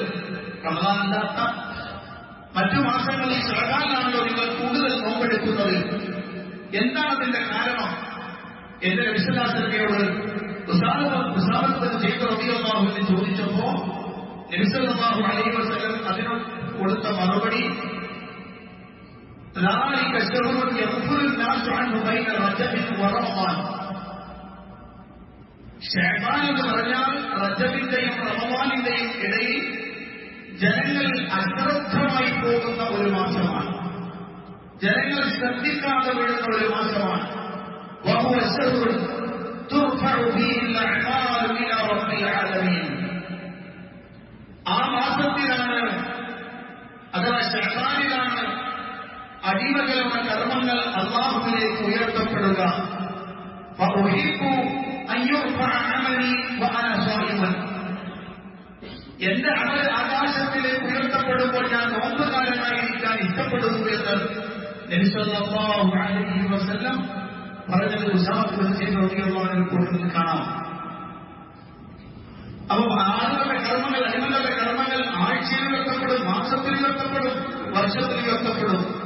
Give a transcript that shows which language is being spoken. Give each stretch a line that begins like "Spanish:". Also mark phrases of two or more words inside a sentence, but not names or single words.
Malayalam: റമദാൻ അല്ലാത്ത മറ്റു മാസങ്ങളിൽ ശഅബാനിലാണല്ലോ നിങ്ങൾ കൂടുതൽ നോമ്പെടുക്കുന്നത്. എന്താണ് അതിന്റെ കാരണം? എന്റെ നബി
Arabic: صلى الله عليه
Malayalam: ഉസാമത്ത് ബിൻ സയ്യിദ്
Arabic: رضي الله عنه
Malayalam: ചോദിച്ചപ്പോ നബി
Arabic: صلى الله عليه وسلم
Malayalam: അതിന് കൊടുത്ത മറുപടി,
Arabic: ذلك شهر يغفل الناس عنه بين رجب ورمضان.
Malayalam: ശഅബാൻ എന്ന് പറഞ്ഞാൽ റജബിന്റെയും റമദാനിന്റെയും ഇടയിൽ ജനങ്ങൾ അശ്രദ്ധമായി പോകുന്ന ഒരു മാസമാണ്. ജനങ്ങൾ ശ്രദ്ധിക്കാതെ വീഴുന്ന ഒരു മാസമാണ്.
Arabic: وهو شهر ترفع فيه الأعمال إلى رب العالمين.
Malayalam: ആ മാസത്തിലാണ്, അഥവാ ശഅബാനിലാണ് അടിമകളുടെ കർമ്മങ്ങൾ അല്ലാഹുവിലേക്ക് ഉയർത്തപ്പെടുക.
Arabic: فأحب أن يرفع عملي وأنا صائم.
Malayalam: എന്റെ അമൽ ആകാശത്തിലേക്ക് ഉയർത്തപ്പെടുമ്പോൾ ഞാൻ നോമ്പുകാരനായിരിക്കാൻ ഇഷ്ടപ്പെടുന്നു എന്ന് നബി
Arabic: صلى الله عليه وسلم
Malayalam: പറഞ്ഞത് ഉസാമത്ത് ബിൻ സയ്യിദ്
Arabic: رضي الله عنه
Malayalam: കൊടുക്കുന്നത് കാണാം. അപ്പോൾ ആളുകളുടെ കർമ്മങ്ങൾ, അടിമകളുടെ കർമ്മങ്ങൾ ആഴ്ചയിൽ ഉയർത്തപ്പെടും, മാസത്തിൽ ഉയർത്തപ്പെടും, വർഷത്തിൽ ഉയർത്തപ്പെടും.